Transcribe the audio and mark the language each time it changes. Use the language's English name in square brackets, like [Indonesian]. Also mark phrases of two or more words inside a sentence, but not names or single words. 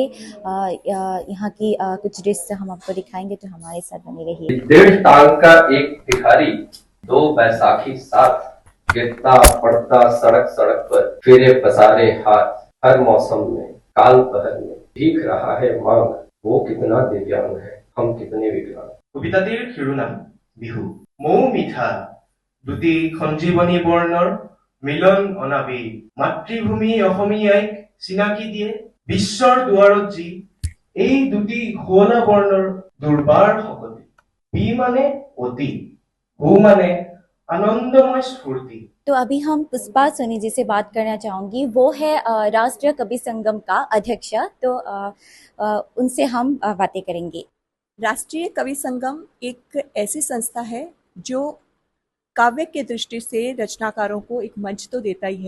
[Hindi] यहाँ की कुछ दृश्य हम आपको दिखाएंगे, तो हमारे साथ बने रहिए। 1.5 टांग का एक भिखारी, 2 बैसाखी साथ, गिरता पड़ता सड़क सड़क पर, फेरे पसारे हाथ, हर मौसम में काल पहर में भीख रहा है मांग। वो कितना दिव्यांग है, हम कितने विकलांग। [Assamese] কবিতাটিৰ শিৰোনাম বিহু। মৌ মিঠা দুটি সঞ্জীৱনী বৰ্ণৰ মিলন অনাবি, মাতৃভূমি অসমীয়াইক চিনাকি দিয়ে বিশ্বৰ দুৱাৰত যি এই দুটি শুৱলা বৰ্ণৰ দুৰ্বাৰ শকতি। [Hindi] বি माने অতি, হু माने आनंदमय स्फूर्ति। तो अभी हम पुष्पा सोनी जी से बात करना चाहूंगी। वो है राष्ट्रीय कवि संगम का अध्यक्ष। तो उनसे हम बातें करेंगे। राष्ट्रीय कवि संगम एक ऐसी संस्था है जो काव्य के दृष्टि से रचनाकारों को एक मंच तो देता ही है।